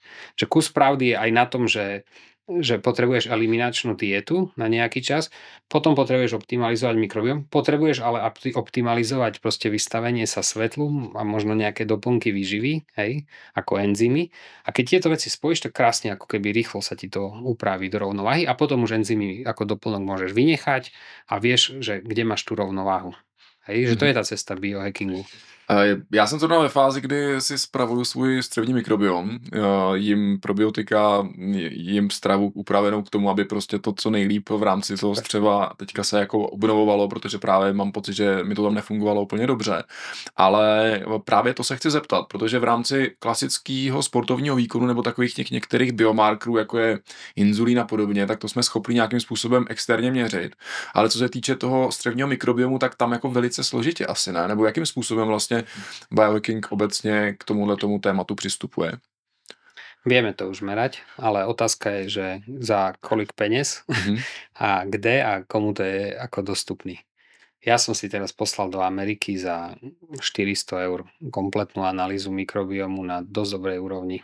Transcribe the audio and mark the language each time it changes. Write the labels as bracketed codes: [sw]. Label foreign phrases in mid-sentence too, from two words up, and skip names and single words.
[sk] Že kus pravdy je aj na tom, že potrebuješ eliminačnú dietu na nejaký čas, potom potrebuješ optimalizovať mikrobióm, potrebuješ ale optimalizovať proste vystavenie sa svetlu a možno nejaké doplnky výživy, ako enzymy. A keď tieto veci spojíš, tak krásne ako keby rýchlo sa ti to upraví do rovnováhy a potom už enzymy ako doplnok môžeš vynechať a vieš, že kde máš tú rovnováhu. Že to je tá cesta biohackingu. [cs] Já jsem to dal ve fázi, kdy si spravuju svůj střevní mikrobiom, jim probiotika, jim stravu upravenou k tomu, aby prostě to co nejlíp v rámci toho střeva teďka se jako obnovovalo, protože právě mám pocit, že mi to tam nefungovalo úplně dobře. Ale právě to se chci zeptat, protože v rámci klasického sportovního výkonu nebo takových těch některých biomarkerů, jako je inzulín a podobně, tak to jsme schopni nějakým způsobem externě měřit. Ale co se týče toho střevního mikrobiomu, tak tam jako velice složitě asi ne, nebo jakým způsobem vlastně biohacking obecně k tomu tématu přistupuje? [sk] Vieme to už merať, ale otázka je, že za kolik peniaz a kde a komu to je ako dostupný. Ja som si teraz poslal do Ameriky za 400 € kompletnú analýzu mikrobiomu na dosť dobrej úrovni.